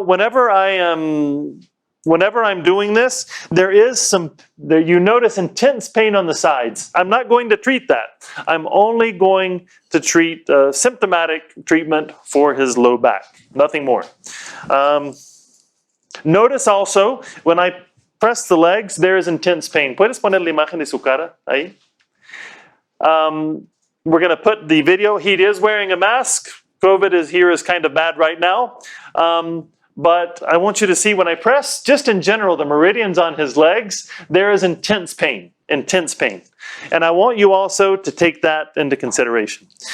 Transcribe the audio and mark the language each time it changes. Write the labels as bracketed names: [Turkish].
[English] Whenever I'm doing this, there is you notice intense pain on the sides. I'm not going to treat that. I'm only going to treat symptomatic treatment for his low back. Nothing more. Notice also when I press the legs, there is intense pain. [Spanish] ¿Puedes poner la imagen de su cara ahí? [English] We're going to put the video. He is wearing a mask. COVID is kind of bad right now. But I want you to see when I press, just in general, the meridians on his legs, there is intense pain. And I want you also to take that into consideration.